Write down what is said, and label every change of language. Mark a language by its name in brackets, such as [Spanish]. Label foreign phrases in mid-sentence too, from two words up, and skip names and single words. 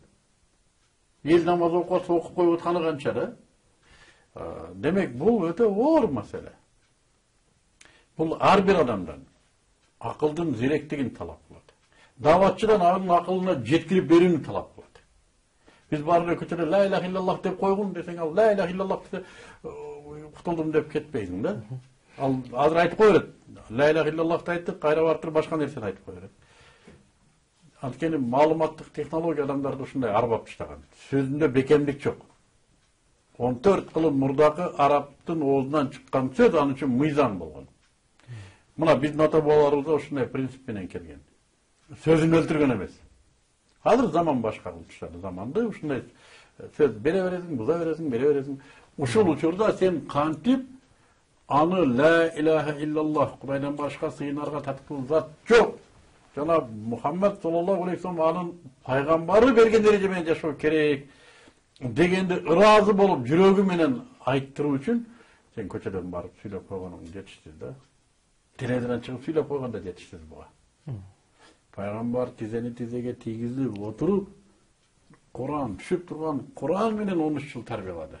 [Kyrgyz] Эл намаз окуп коюп атканы канча да. Демек бул өтө оор маселе. Бул ар бир адамдан акылдын зеректигин талап кылат. Даватчыдан анын акылына жеткирип берүүнү талап кылат. Биз баары көчөдө [Arabic] لا إله إلا الله [Kyrgyz] деп койгун десең, ал [Arabic] لا إله إلا الله [Kyrgyz] десе кутулдум деп кетпейсиң да. Ал азыр айтып кой берет. [Arabic] لا إله إلا الله [Kyrgyz] айттык, кайра бартыр башка нерсени айтып кой берет. Анткени маалыматтык технология адамдарды ушундай арбап таштаган. Сөзүндө бекемдик жок. 14 кылым мурдакы арабтын оозунан чыккан сөз аны үчүн мыйзам болгон. Мына биздин ата бабаларыбыз ушундай принцип менен келген. Сөзүн өлтүргөн эмес. Азыр заман башка кылып заманды ушундай сөз бере бересиң, буза бересиң, бере бересиң. Ушул учурда сен кантип аны [Arabic] لا إله إلا الله, [Kyrgyz] Кудайдан башка сыйынарга татыктуу зат жок. Жана Мухаммад [Arabic] صلى الله عليه وسلم [Kyrgyz] анын пайгамбары берген эреже менен жашоо керек дегенди ыраазы болуп жүрөгү менен айттыруу үчүн сен көчөдөн барып сүйлөп койгонуң жетиштүү да. Телевизордон чыгып сүйлөп койгон да жетиштүү буга. Пайгамбар тизени тизеге тийгизип отуруп Куран түшүп турган Куран менен 13 жыл тарбиялады.